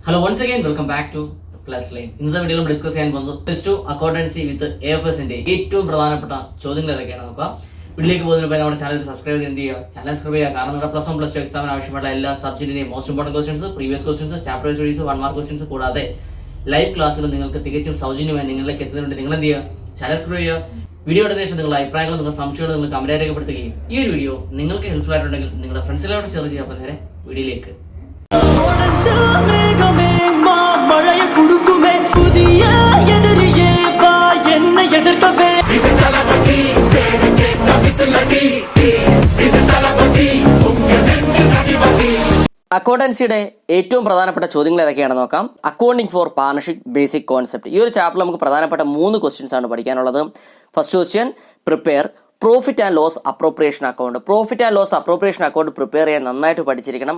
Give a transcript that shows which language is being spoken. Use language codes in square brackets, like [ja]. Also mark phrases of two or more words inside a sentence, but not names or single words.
[en] Hello, once again, welcome back to Plus Line. [ml] ഇന്നത്തെ വീഡിയോയിൽ നമ്മൾ ഡിസ്കസ് ചെയ്യാൻ പോകുന്നത് [en] plus two accountancy with AFS [ml] ന്റെ ഏറ്റവും പ്രധാനപ്പെട്ട ചോദ്യങ്ങൾ ഏതൊക്കെയാണ് നോക്കാം. വീഡിയോയിലേക്ക് പോകുന്നതിന് മുമ്പ് നമ്മുടെ [en] channel subscribe [ml] ചെയ്യുക. [en] channel subscribe [ml] ചെയ്യുക. കാരണം നമ്മുടെ [en] plus 1 plus 2 exam [ml] ആവശ്യമുള്ള എല്ലാ സബ്ജക്റ്റിന്റെയും [en] most important questions, previous questions, chapter wise studies, 1 mark questions [ml] കൂടാതെ [en] live classes [ml] നിങ്ങൾക്ക് തികച്ചും സൗജന്യമായി നിങ്ങളിലേക്ക് എത്തുന്നുണ്ട്. നിങ്ങൾ എന്ത് ചെയ്യുക? [en] channel subscribe [ml] ചെയ്യുക. വീഡിയോ എടുത്ത ശേഷം നിങ്ങളുടെ അഭിപ്രായങ്ങൾ, നിങ്ങളുടെ സംശയങ്ങൾ നിങ്ങൾ കമന്റ് രേഖപ്പെടുത്തുകയും ഈ ഒരു വീഡിയോ നിങ്ങൾക്ക് ഹെൽപ്ഫുൾ ആയിട്ടുണ്ടെങ്കിൽ നിങ്ങളുടെ ഫ്രണ്ട്സിലോട്ട് ഷെയർ ചെയ്യുക. അപ്പോൾ നേരെ വീഡിയോയിലേക്ക്. [ta] மழைய குடுக்குமே புதிய எதிரியே வா என்ன எதிர்க்கவே இது தலபதி பேரு கேட்ட விசிலடி இது தலபதி உங்க நெஞ்சு நடிபதி. [ml] അക്കൗണ്ടൻസിയുടെ ഏറ്റവും പ്രധാനപ്പെട്ട ചോദ്യങ്ങൾ ഏതൊക്കെയാണെന്ന് നോക്കാം. [en] Accounting for partnership basic concept. [ml] ഈ ഒരു ചാപ്റ്ററിൽ നമുക്ക് പ്രധാനപ്പെട്ട 3 ക്വസ്റ്റ്യൻസ് ആണ് പഠിക്കാനുള്ളത്. [en] First question, prepare profit and loss appropriation account. profit and loss appropriation account prepare [ml] ചെയ്യാൻ നന്നായിട്ട് പഠിച്ചിരിക്കണം.